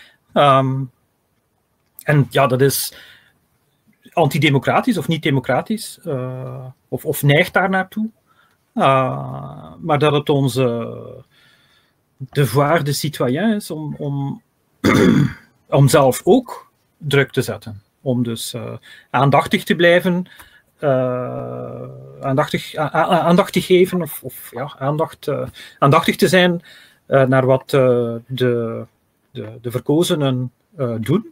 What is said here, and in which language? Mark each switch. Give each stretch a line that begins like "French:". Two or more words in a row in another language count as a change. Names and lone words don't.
Dutch: En ja, dat is antidemocratisch of niet democratisch, of neigt daar naartoe. Maar dat het onze
French: devoir de citoyen
Dutch: is om zelf ook druk te zetten. Om dus aandachtig te blijven, aandacht te geven, of ja, aandachtig te zijn naar wat de verkozenen doen.